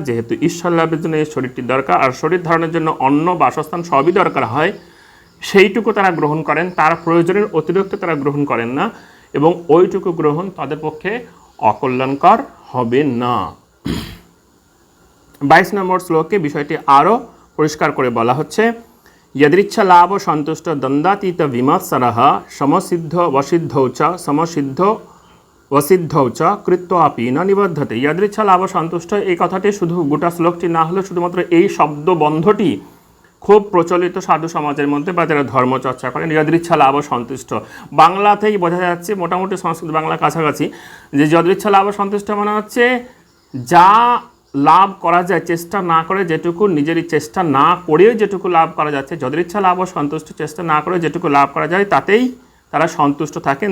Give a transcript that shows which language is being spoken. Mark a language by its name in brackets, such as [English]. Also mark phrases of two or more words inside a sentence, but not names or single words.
[Bangla] যেহেতু ঈশ্বর লাভের জন্য এই শরীরটি দরকার আর শরীর ধারণের জন্য অন্ন বাসস্থান সবই দরকার হয়, সেইটুকু তারা গ্রহণ করেন, তার প্রয়োজনের অতিরিক্ত তারা গ্রহণ করেন না, এবং ওইটুকু গ্রহণ তাদের পক্ষে অকল্যাণকর হবে না। 22 নম্বর শ্লোকে বিষয়টি আরও পরিষ্কার করে বলা হচ্ছে। [Sanskrit] यदृच्छा लाभ सन्तुष्ट द्वन्द्वातीत विमत्सरः समसिद्ध वसिद्धौ च समसिद्ध वसिद्धौ च कृत्वापि न निबध्यते। यदृच्छा लाभ सन्तुष्ट [Bangla] এই কথাটি শুধু গোটা শ্লোকটি না হলে শুধুমাত্র এই শব্দবন্ধটি খুব প্রচলিত সাধু সমাজের মধ্যে বা যারা ধর্মচর্চা করেন, [Sanskrit] যদৃচ্ছা লাভ সন্তুষ্ট, [Bangla] বাংলাতেই বোঝা যাচ্ছে, মোটামুটি সংস্কৃত বাংলা কাছাকাছি, যে [Sanskrit] যদৃচ্ছা লাভ সন্তুষ্ট [Bangla] মানে হচ্ছে যা লাভ করা যায় চেষ্টা না করে, যেটুকু নিজেরই চেষ্টা না করেও যেটুকু লাভ করা যাচ্ছে, [Sanskrit] যদৃচ্ছা লাভ সন্তুষ্ট, [Bangla] চেষ্টা না করে যেটুকু লাভ করা যায় তাতেই তারা সন্তুষ্ট থাকেন।